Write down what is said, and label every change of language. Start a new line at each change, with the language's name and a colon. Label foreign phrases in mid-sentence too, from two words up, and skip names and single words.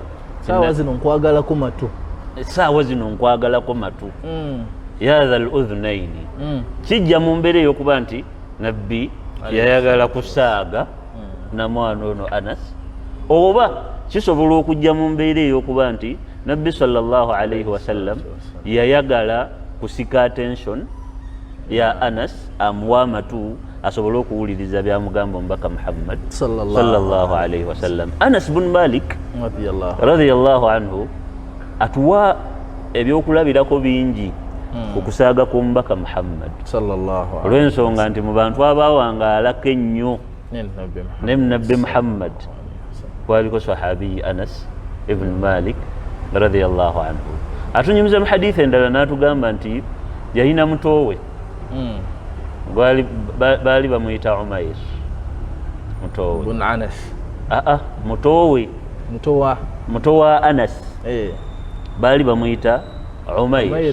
Ganda: saawa zino nkwagalako matu essaawa zino nkwagalako matu
Arabic: يا ذا الأذنين
Ganda: kijja mu mbeera ey'okuba nti nabbi yayagala kusaaga na mwana ono Anas, oba kisobola okujja mu mbeera ey'okuba nti nabbi
Arabic: صلى الله عليه وسلم
Ganda: yayagala kusika attention ya Anas amuwa amatu asobole okuwuliriza byamugamba omubaka Muhammad
Arabic: صلى الله عليه وسلم.
Ganda: Anas bin Malik
Arabic: رضي الله عنه
Ganda: atuwa ebyokulabirako bingi ku kusaaga kw'omubaka Muhammad olw'ensonga nti mu bantu abaawangaalako ennyo ne nabbi Muhammad kwaliko sahabi Anas ibn Malik
Arabic: رضي الله عنه.
Ganda: Atunyumiza mu hadithi endala n'atugamba nti yalina mutowe baali bamuyita Umair mutowe bun Anas mutowe mutowa Anas baali bamuyita Umair